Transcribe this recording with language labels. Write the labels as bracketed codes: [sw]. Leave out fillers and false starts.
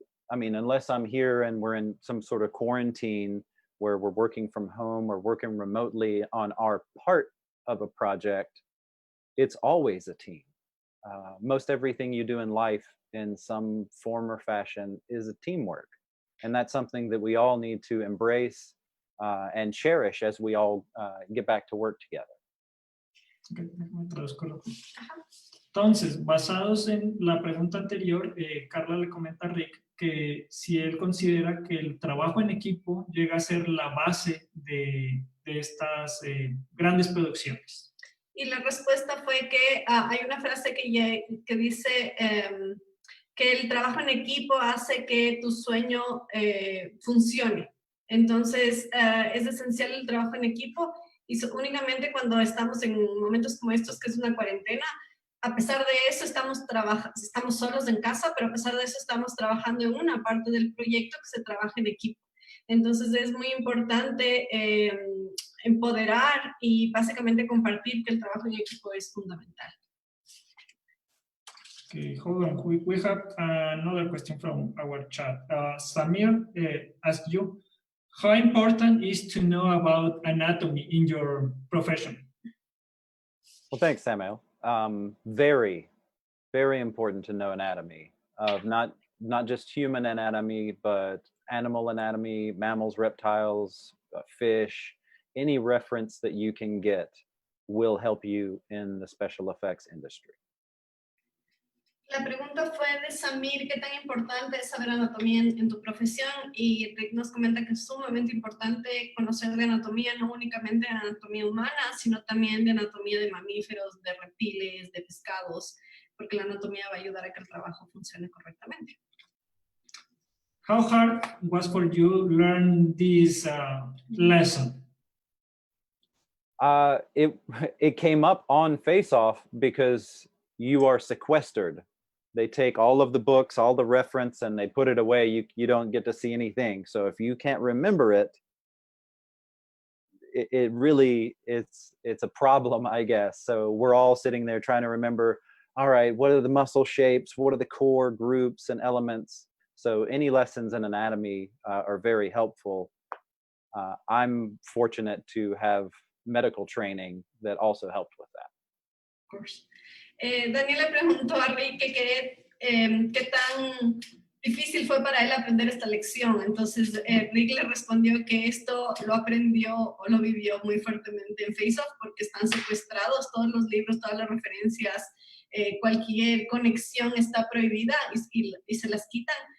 [en] I mean, unless I'm here and we're in some sort of quarantine where we're working from home or working remotely on our part of a project, it's always a team. Most everything you do in life in some form or fashion is a teamwork. And that's something that we all need to embrace and cherish as we all get back to work together. [es] Okay, déjame traduzco. Entonces, basados en la pregunta anterior, Carla le comenta a Rick que si él considera que el trabajo en equipo llega a ser la base de estas grandes producciones. Y la respuesta fue que hay una frase que dice que el trabajo en equipo hace que tu sueño funcione. Entonces, es esencial el trabajo en equipo y únicamente cuando estamos en momentos como estos, que es una cuarentena, a pesar de eso estamos solos en casa, pero a pesar de eso estamos trabajando en una parte del proyecto que se trabaja en equipo. Entonces, es muy importante empoderar y básicamente compartir que el trabajo en equipo es fundamental. [en] Okay, hold on. We have another question from our chat. Samir asked you, how important is to know about anatomy in your profession? Well, thanks, Samuel. Very, very important to know anatomy of not just human anatomy, but animal anatomy, mammals, reptiles, fish. Any reference that you can get will help you in the special effects industry. [es] La pregunta fue de Samir, ¿qué tan importante es saber anatomía en tu profesión? Y Rick nos comenta que es sumamente importante conocer de anatomía, no únicamente de anatomía humana, sino también de anatomía de mamíferos, de reptiles, de pescados, porque la anatomía va a ayudar a que el trabajo funcione correctamente. [en] How hard was for you learn this lesson? It came up on FaceOff because you are sequestered. They take all of the books, all the reference, and they put it away. You don't get to see anything. So if you can't remember it, it really, it's a problem, I guess. So we're all sitting there trying to remember, all right, what are the muscle shapes? What are the core groups and elements? So any lessons in anatomy are very helpful. I'm fortunate to have medical training that also helped with that. Of course. [es] Daniel le preguntó a Rick qué tan difícil fue para él aprender esta lección. Entonces, Rick le respondió que esto lo aprendió o lo vivió muy fuertemente en FaceOff porque están secuestrados todos los libros, todas las referencias, cualquier conexión está prohibida y se las quitan.